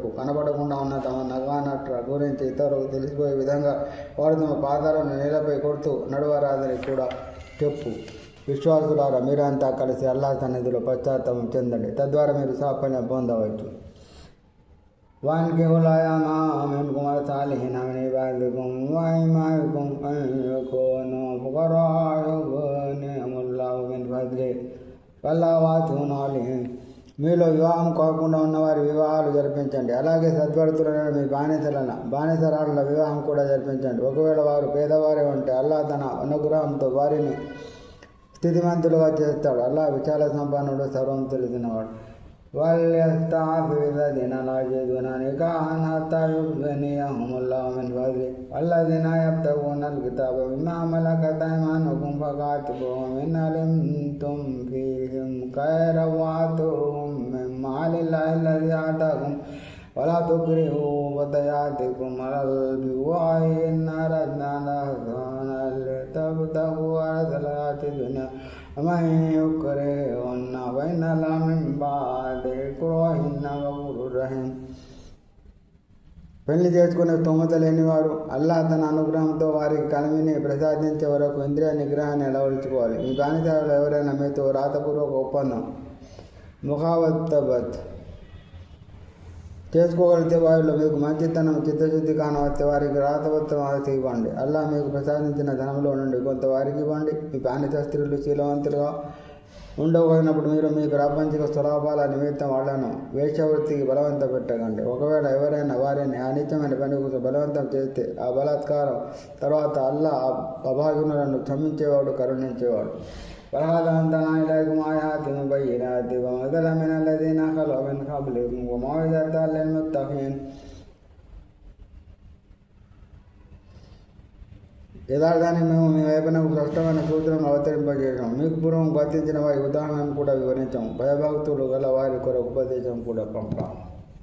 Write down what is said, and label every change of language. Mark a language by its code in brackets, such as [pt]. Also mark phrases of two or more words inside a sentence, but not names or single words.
[te] కనబడకుండా ఉన్న తమ నగానట్ల గురించి ఇతరులకు తెలిసిపోయే విధంగా వారు తమ పాదాలను నేలపై కొడుతూ నడవరాదని కూడా చెప్పు. విశ్వాసులారా, మీరంతా కలిసి అల్లాహ్ సన్నిధిలో పశ్చాత్తాపం చెందండి, తద్వారా మీరు సాఫల్యం పొందవచ్చు. [ar] وأنكحوا الأيام منكم والصالحين من عبادكم وإمائكم أن يكونوا فقراء يغنيهم الله من فضله والله واسع عليم. [te] మీలో వివాహం కాకుండా ఉన్నవారి వివాహాలు జరిపించండి. అలాగే సద్వర్తులైన మీ బానిసరాళ్ళ వివాహం కూడా జరిపించండి. ఒకవేళ వారు పేదవారే ఉంటే అల్లాహ్ తన అనుగ్రహంతో వారిని స్థితిమంతులుగా చేస్తాడు. అల్లాహ్ విశాల సంపన్నుడు, సర్వం తెలిసినవాడు. [ar] وليستعفف الذين لا يجدون نكاحا حتى يغنيهم الله من فضله والذين يبتغون الكتاب مما ملكت أيمانكم فكاتبوهم إن علمتم فيهم خيرا وآتوهم من مال الله الذي آتاكم ولا تكرهوا فتياتكم على البغاء إن أردنا لإحسانا لتبتغوا عرض الحياة الدنيا ومن يكرهن فإن الله من بعد إكراههن غفور رحيم. [te] పెళ్లి చేసుకునే స్తోమత లేనివారు అల్లాహ్ తన అనుగ్రహంతో వారికి కలిమిని ప్రసాదించే వరకు ఇంద్రియ నిగ్రహాన్ని అలవరుచుకోవాలి. మీ బానిసలు ఎవరైనా మీతో రాతపూర్వక ఒప్పందం ముఖావత్తబత్ చేసుకోగలిగితే వారిలో మీకు మంచితనం, చిత్తశుద్ధి కానవస్తే వారికి రాతపత్రం రాసి ఇవ్వండి. అల్లాహ్ మీకు ప్రసాదించిన ధనంలో నుండి కొంత వారికి ఇవ్వండి. మీ బానిస స్త్రీలు శీలవంతులుగా ఉండకపోయినప్పుడు మీరు మీ ప్రాపంచిక స్వలాభాల నిమిత్తం వాళ్లను వేశ్యావృత్తికి బలవంత పెట్టకండి. ఒకవేళ ఎవరైనా వారిని అనిత్యమైన పని కోసం బలవంతం చేస్తే ఆ బలాత్కారం తర్వాత అల్లాహ్ అభాగ్యులను క్షమించేవాడు, కరుణించేవాడు. [ar] ولقد أنزلنا إليكم آيات مبينات ومثلا من الذين خلوا من قبلكم وموعظة للمتقين. [te] యథార్థాన్ని మేము మీ వైపున స్పష్టమైన సూత్రం అవతరింపజేసాం. మీకు పూర్వం వర్తించిన వారి ఉదాహరణను కూడా వివరించాం. భయభక్తులు గల వారి కొరకు ఉపదేశం కూడా పంపాం.